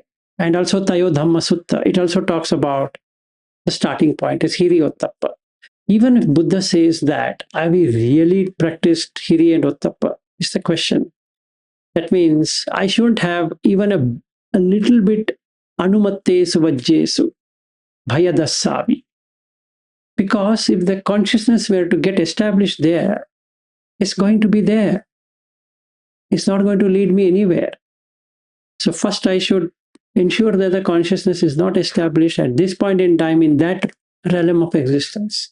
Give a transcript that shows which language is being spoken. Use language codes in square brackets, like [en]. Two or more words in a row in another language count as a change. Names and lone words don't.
[en] And also Tayo Dhamma Sutta, it also talks about the starting point is Hiriyottappa. Even if Buddha says that, have we really practiced Hiri and Ottappa? Is the question. That means I shouldn't have even a little bit [pi] anumattesu vajjesu bhayadasavi. [en] Because if the consciousness were to get established there, it's going to be there. It's not going to lead me anywhere. So first I should ensure that the consciousness is not established at this point in time in that realm of existence.